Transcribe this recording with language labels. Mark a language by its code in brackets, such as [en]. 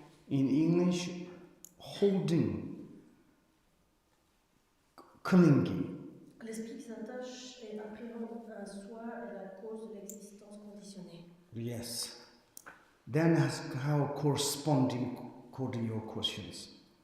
[en] In English, holding, clinging. [fr] L'esprit qui s'attache et appréhende un soi est la cause de l'existence conditionnée. [en] Yes. Then ask how corresponding to your questions.